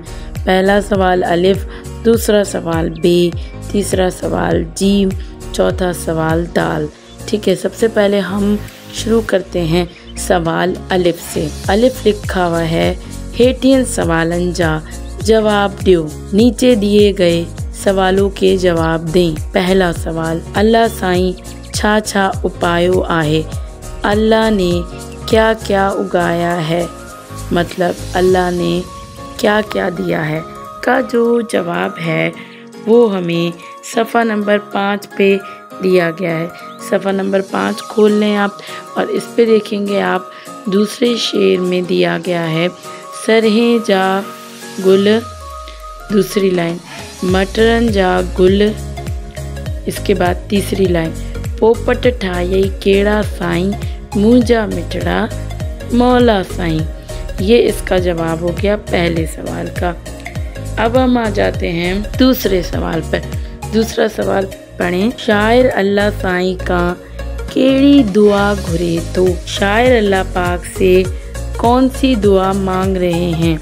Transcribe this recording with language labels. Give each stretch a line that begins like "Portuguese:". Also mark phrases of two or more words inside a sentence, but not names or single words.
Urdu: پہلا سوال الف، دوسرا سوال بے، تیسرا سوال جیم، چوتھا سوال دال، ٹھیک ہے. سب سے پہلے ہم شروع کرتے ہیں سوال الف سے. الف لکھا ہوا ہے
Sindhi: हेठियन सवालन जा जवाब दियो,
Urdu: نیچے دیے گئے سوالوں کے جواب دیں. پہلا سوال,
Sindhi: अल्लाह साईं छा छा उपायो आहे,
Urdu: اللہ نے کیا کیا اگایا ہے، مطلب اللہ نے کیا کیا دیا ہے کا جو جواب ہے وہ ہمیں صفحہ نمبر 5 پہ دیا گیا ہے. صفحہ نمبر 5 کھول لیں آپ اور اس پہ دیکھیں گے آپ دوسرے شعر میں دیا گیا ہے
Sindhi: सरहें जा गुल,
Urdu: دوسری لائن
Sindhi: मटरन जा गुल,
Urdu: اس کے بعد تیسری لائن
Sindhi: पोपट ठाई केड़ा साईं मुंजा मिठड़ा मौला साईं।
Urdu: یہ اس کا جواب ہو گیا پہلے سوال کا. اب ہم آ جاتے ہیں دوسرے سوال پر. دوسرا سوال پڑھیں,
Sindhi: शायर अल्लाह साईं का केड़ी दुआ घुरे तो,
Urdu: شاعر اللہ پاک سے کون سی دعا مانگ رہے ہیں.